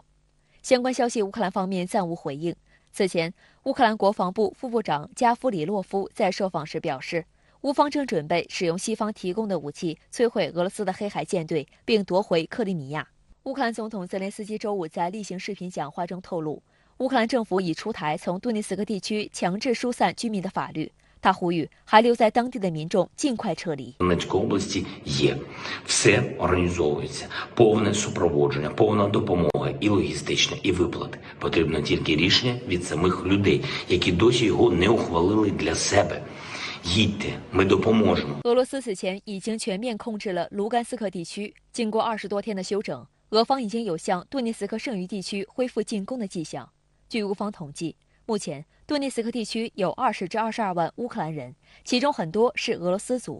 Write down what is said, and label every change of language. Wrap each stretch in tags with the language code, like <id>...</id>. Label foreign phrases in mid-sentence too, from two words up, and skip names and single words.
<zh>相关消息，乌克兰方面暂无回应。此前，乌克兰国防部副部长加夫里洛夫在受访时表示，乌方正准备使用西方提供的武器摧毁俄罗斯的黑海舰队，并夺回克里米亚。乌克兰总统泽连斯基周五在例行视频讲话中透露，乌克兰政府已出台从顿涅茨克地区强制疏散居民的法律。他呼吁还留在当地的民众尽快撤离。</zh> <uk>Донецької області є. Все організовується. Повне супроводження, повна допомога і логістична, і виплати. Потрібно тільки рішення від самих людей, які досі його не ухвалили для себе. Їдьте, ми допоможемо.</uk> <zh>俄罗斯此前已经全面控制了卢甘斯克地区，经过20多天的休整，俄方已经有向顿涅茨克剩余地区恢复进攻的迹象。据乌方统计，目前顿涅茨克地区有20至22万乌克兰人，其中很多是俄罗斯族。</zh>